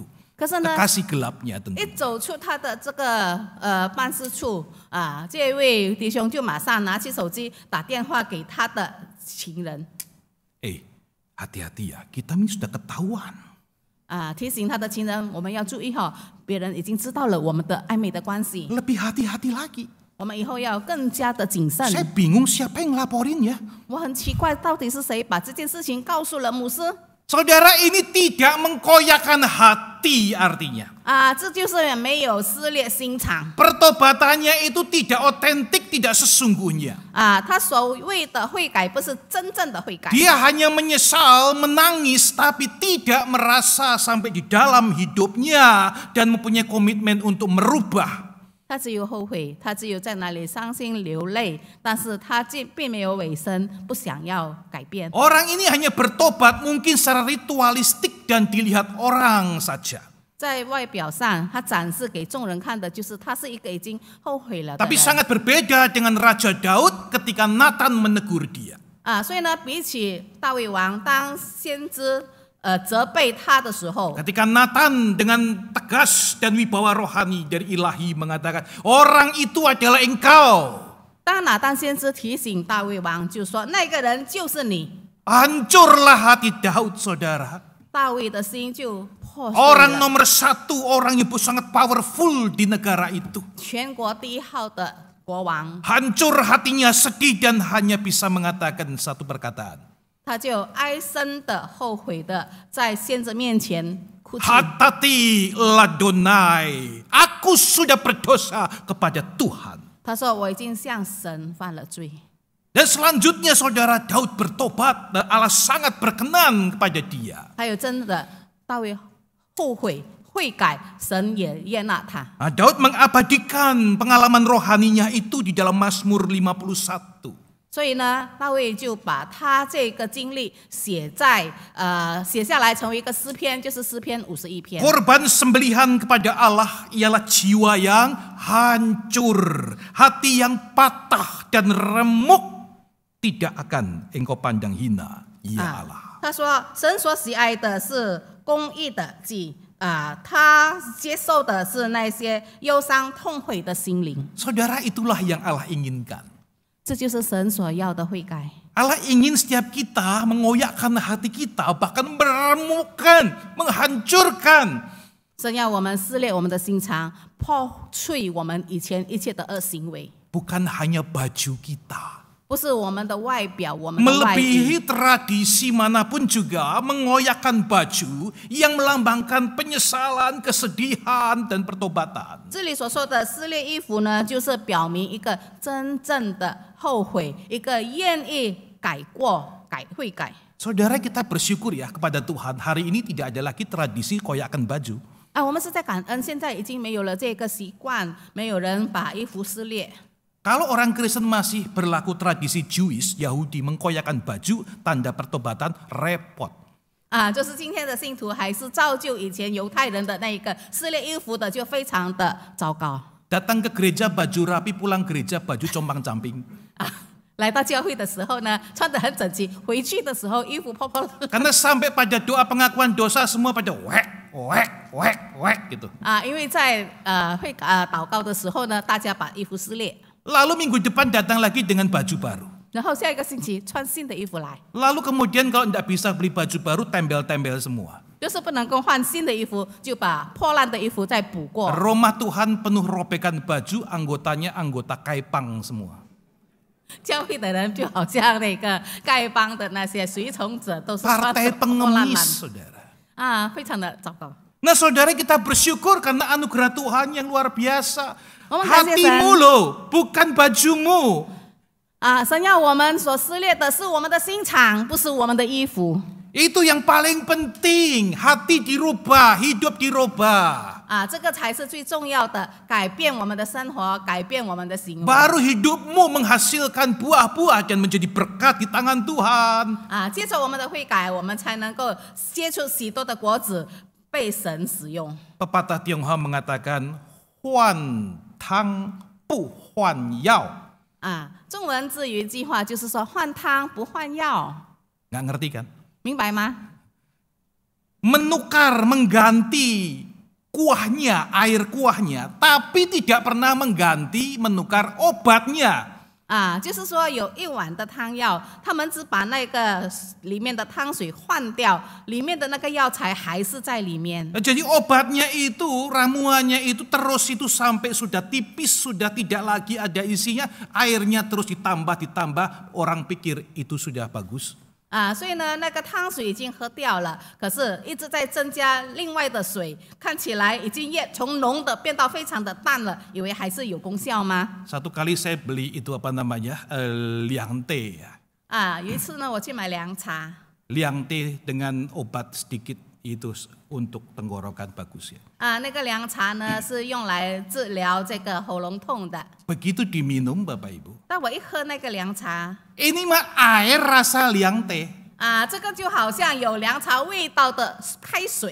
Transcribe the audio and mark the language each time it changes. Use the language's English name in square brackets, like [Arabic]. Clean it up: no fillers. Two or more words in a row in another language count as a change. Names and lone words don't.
[Chinese] 可是呢， [Indonesian] Kekasih gelapnya [Chinese] 一 [Indonesian] tentu. [Chinese] 走出他的这个办事处这位弟兄就马上拿起手机打电话给他的情人。 [Indonesian] Hati-hati ya, kita ini sudah ketahuan. [Chinese] 提醒他的情人，我们要注意别人已经知道了我们的暧昧的关系。 [Indonesian] Lebih hati-hati lagi. [Chinese] 我们以后要更加的谨慎。 [Indonesian] Saya bingung siapa yang ngelaporin ya. [Chinese] 我很奇怪，到底是谁把这件事情告诉了牧师？ [Indonesian] Saudara, ini tidak mengkoyakkan hati artinya. [Chinese] 这就是没有撕裂心肠。 [Indonesian] Pertobatannya itu tidak otentik, tidak sesungguhnya. [Chinese] 他所谓的悔改不是真正的悔改。 [Indonesian] Dia hanya menyesal, menangis, tapi tidak merasa sampai di dalam hidupnya dan mempunyai komitmen untuk merubah. [Chinese] 他只有后悔，他只有在那里伤心流泪，但是他并没有委身，不想要改变。 [Indonesian] Orang ini hanya bertobat mungkin secara ritualistik dan dilihat orang saja. [Chinese] 在外表上，他展示给众人看的就是他是一个已经后悔了的 [Indonesian] Tapi [Chinese] 人。 [Indonesian] sangat berbeda dengan Raja Daud ketika Nathan menegur dia. [Chinese] 所以呢，比起大卫王当先知责备他的时候， [Indonesian] Ketika Nathan dengan tegas dan wibawa rohani dari ilahi mengatakan, orang itu adalah engkau. [Chinese] 当拿单先知提醒大卫王，就说那个人就是你。 [Indonesian] Hancurlah hati Daud, saudara. [Chinese] 大卫的心就破碎 [Indonesian] Orang [Chinese] 了。 [Indonesian] nomor satu, orang yang sangat powerful di negara itu. [Chinese] 全国第一号的国王， [Indonesian] Hancur hatinya, sedih dan hanya bisa mengatakan satu perkataan. [Chinese] 他就哀声的、后悔的，在先知面前哭泣。 [Hebrew] Hatati ladonai, [Indonesian] aku sudah berdosa kepada Tuhan. [Chinese] 他说：“我已经向神犯了罪。” [Indonesian] Dan selanjutnya saudara Daud bertobat dan Allah sangat berkenan kepada dia. [Chinese] 还有真的大卫后悔悔改，神也悦纳他。 [Indonesian] Daud mengabadikan pengalaman rohaninya itu di dalam Mazmur 51. [Chinese] 所以呢，大卫就把他这个经历写下来，成为一个诗篇，就是诗篇51篇。 [Indonesian] Korban sembelihan kepada Allah ialah jiwa yang hancur, hati yang patah dan remuk, tidak akan engkau pandang hina, ya Allah. [Chinese] 他说：“神所喜爱的是公义的祭他接受的是那些忧伤痛悔的心灵。 [Indonesian] Saudara, itulah yang Allah inginkan. [Chinese] 这就是神所要的悔改。 [Indonesian] Allah ingin setiap kita mengoyakkan hati kita, bahkan meremukkan, menghancurkan. [Chinese] 神要我们撕裂我们的心肠，破碎我们以前一切的恶行为， [Indonesian] Bukan hanya baju kita. [Chinese] 不是我们的外表，我们的外衣。 [Indonesian] Melebihi tradisi manapun juga mengoyakkan baju yang melambangkan penyesalan, kesedihan, dan pertobatan. [Chinese] 这里所说的撕裂衣服呢，就是表明一个真正的后悔，一个愿意改过、悔改。 [Indonesian] Saudara, kita bersyukur ya kepada Tuhan. Hari ini tidak ada lagi tradisi koyakan baju. [Chinese] 我们是在感恩，现在已经没有了这个习惯，没有人把衣服撕裂。 [Indonesian] Kalau orang Kristen masih berlaku tradisi Jewish, Yahudi mengkoyakan baju, tanda pertobatan repot. [Chinese] 就是今天的信徒还是照旧以前犹太人的那一个撕裂衣服的，就非常的糟糕。 [Indonesian] Datang ke gereja baju rapi, pulang gereja baju compang-camping. [Chinese] 来到教会的时候呢，穿得很整齐，回去的时候衣服破破烂。 [Indonesian] Karena sampai pada doa pengakuan dosa semua pada wek gitu. [Chinese] 因为在祷告的时候呢，大家把衣服撕裂， [Indonesian] Lalu minggu depan datang lagi dengan baju baru. [Chinese] 然后下一个星期穿新的衣服来， [Indonesian] Lalu kemudian kalau tidak bisa beli baju baru, tembel-tembel semua. [Chinese] 就是不能够换新的衣服，就把破烂的衣服再补过。 [Indonesian] Rumah Tuhan penuh robekan baju, anggotanya anggota kaipang semua. [Chinese] 教会的人就好像那个丐帮的那些随从者，都是穿 [Indonesian] Partai [Chinese] 得破烂 [Indonesian] pengemis, [Chinese] 烂 [Indonesian] saudara. [Chinese] 非常的糟糕。 [Indonesian] Nah saudara, kita bersyukur karena anugerah Tuhan yang luar biasa. Kasih Hatimu loh, bukan bajumu. [Chinese] 神要我们所撕裂的是我们的心肠，不是我们的衣服。 [Indonesian] Itu yang paling penting. Hati dirubah, hidup dirubah. [Chinese] 这个才是最重要的，改变我们的生活，改变我们的行为。 [Indonesian] Baru hidupmu menghasilkan buah-buah dan menjadi berkat di tangan Tuhan. [Chinese] 接受我们的悔改，我们才能够结出许多的果子，被神使用。 [Indonesian] Pepatah Tionghoa mengatakan, [Chinese] 换汤不换药. 中文字有一句话，就是说换汤不换药， [Indonesian] Nggak ngerti kan? [Chinese] 明白吗？ [Indonesian] Menukar, mengganti kuahnya, air kuahnya, tapi tidak pernah mengganti, menukar obatnya. [Chinese] 就是说有1碗的汤药，他们只把那个里面的汤水换掉，里面的那个药材还是在里面。 [Indonesian] Jadi obatnya itu, ramuannya itu terus itu sampai sudah tipis, sudah tidak lagi ada isinya, airnya terus ditambah, orang pikir itu sudah bagus. [Chinese] 所以呢，那个汤水已经喝掉了，可是一直在增加另外的水，看起来已经从浓的变到非常的淡了，以为还是有功效吗？ [Indonesian] Satu kali saya beli itu apa namanya, liang teh ya. [Chinese] 有一次呢，我去买凉茶， [Indonesian] Liang teh dengan obat sedikit itu untuk tenggorokan bagus ya. [Chinese] 那个凉茶呢是用来治疗这个喉咙痛的。 [Indonesian] Begitu diminum Bapak Ibu. [Chinese] 但我一喝那个凉茶， [Indonesian] Ini mah air rasa liang teh. [Chinese] 这个就好像有凉茶味道的开水。